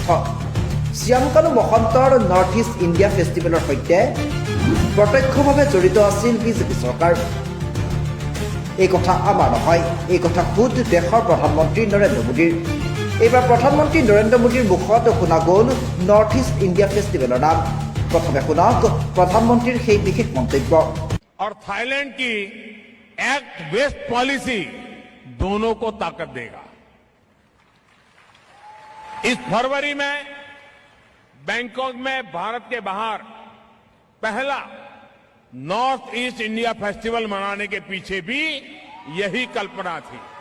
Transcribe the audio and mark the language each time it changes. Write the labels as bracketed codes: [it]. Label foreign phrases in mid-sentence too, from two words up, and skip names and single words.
[as] শ্যাম কানু মহন্তৰ নৰ্থ ইষ্ট ইণ্ডিয়া ফেষ্টিভেলৰ সৈতে প্ৰত্যক্ষভাৱে জড়িত আছিল বিজেপি চৰকাৰ। এই কথা আমাৰ নহয়, এই কথা খুদ দেশৰ প্ৰধানমন্ত্ৰী নৰেন্দ্ৰ মোদীৰ। এইবাৰ প্ৰধানমন্ত্ৰী নৰেন্দ্ৰ মোদীৰ মুখত শুনা গ'ল নৰ্থ ইষ্ট ইণ্ডিয়া ফেষ্টিভেলৰ নাম। প্ৰথমে শুনক প্ৰধানমন্ত্ৰীৰ সেই বিশেষ মন্তব্য। [hi] और थाईलैंड की एक्ट वेस्ट पॉलिसी दोनों को ताकत देगा। इस फरवरी में बैंकॉक में भारत के बाहर पहला नॉर्थ ईस्ट इंडिया फेस्टिवल मनाने के पीछे भी यही कल्पना थी।